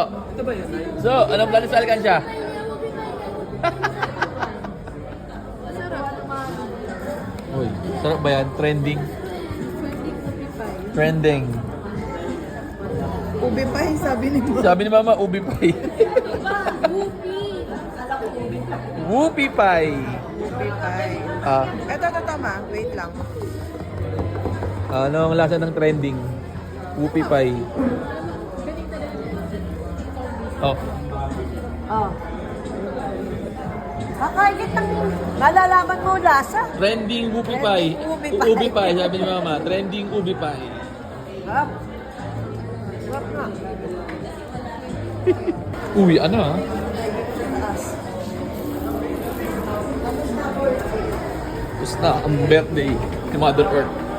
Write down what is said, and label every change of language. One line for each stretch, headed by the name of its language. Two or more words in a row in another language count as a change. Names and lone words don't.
Filipino: So, anong plano sa alkansya? Uy, sarap ba yan? Trending? Trending. Ubi pa yung sabi ni Mama. Sabi ni Mama, ubi pie. Whoopie pie. Ubi pa. Ah, Ito, Ma. Wait lang. ano ang lasa ng trending? Whoopie pie. Oh. Oh. Kakailit ng malalaman mo lasa. Trending ubi pie. Ubi pie. Ubi pie, sabi ni Mama. Trending ubi pie. Sarap. Sarap nga. Uy, ano ah? Tapos na ang birthday ni Mother Earth.